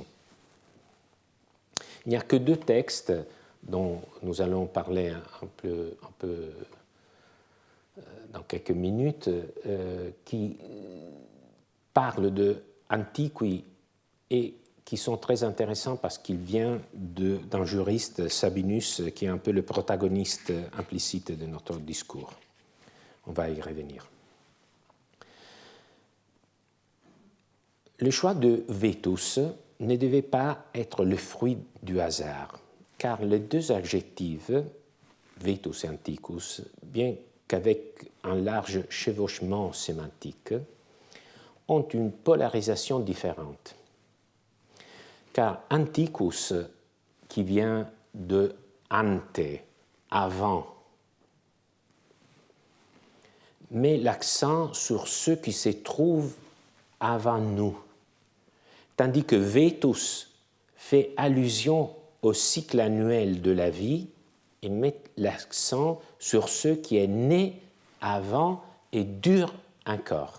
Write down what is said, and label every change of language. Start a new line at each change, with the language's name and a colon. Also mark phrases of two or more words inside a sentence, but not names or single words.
French: Il n'y a que 2 textes dont nous allons parler un peu dans quelques minutes, qui parlent de antiqui et qui sont très intéressants parce qu'ils viennent d'un juriste, Sabinus, qui est un peu le protagoniste implicite de notre discours. On va y revenir. Le choix de vetus ne devait pas être le fruit du hasard, car les 2 adjectifs,
Latin: vetus et antiquus,
French: bien qu'avec un large chevauchement sémantique, ont une polarisation différente. Car anticus, qui vient de ante, avant, met l'accent sur ce qui se trouve avant nous, tandis que vetus fait allusion au cycle annuel de la vie et met l'accent sur ce qui est né avant et dure encore.